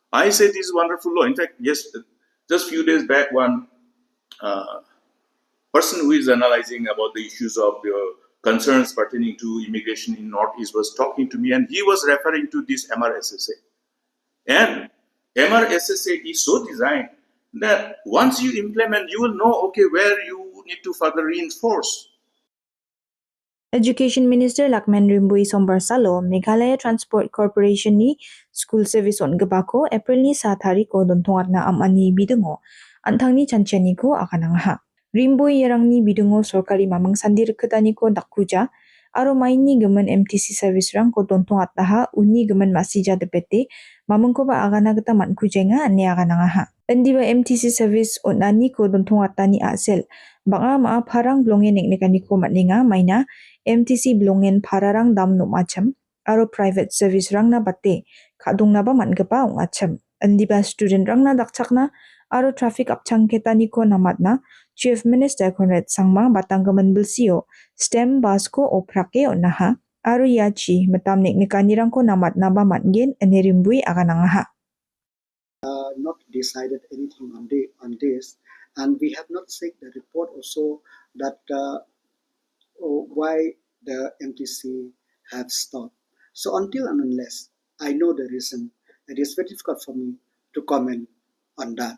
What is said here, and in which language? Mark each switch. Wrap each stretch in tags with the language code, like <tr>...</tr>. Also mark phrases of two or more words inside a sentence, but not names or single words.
<en>I say this wonderful law. In fact, yes, Just few days back, one person who is analyzing about the issues of concerns pertaining to immigration in Northeast was talking to me, and he was referring to this MRSSA. And MRSSA is so designed that once you implement, you will know, okay, where you need to further reinforce. Education Minister Lakman Rimbui Sombar Salo,</en> <grt>Meghalaya Transport Corporation ni</grt> <en>School Service</en> <grt>on Gabako, April ni 7 hari ko dontongat na amani bidungo, antang ni chanchani ko akanangha. Rimbui yarang ni bidungo sorkari mamang sandir ketani ko dakuja, aro main ni gemen MTC service rang ko dontongat taha uni gemen masija depete, mamang ko ba agana kita man kujenga ane akanangha. Endiba MTC service on nani ko dontongat tani asel, baka maa parang blonge neknekani ko matninga maina, MTC blongen pararang dam no macam, aro</grt> <en>private service</en> <grt>rang na bate, kadung na ba man gapa ung acham. Andiba student rang na dakchak na, aro traffic apchang ketani ko namat na,</grt> <en>Chief Minister</en> <grt>Conrad Sangma batang gaman bilsio, stem basko oprake o naha, aro yachi matam neknikani rang ko namat na ba matgen enerimbui akanangaha.</grt> <en>Not decided anything on this, and we have not seen the report also that why the MTC have stopped. So until and unless I know the reason, it is very difficult for me to comment on that.</en>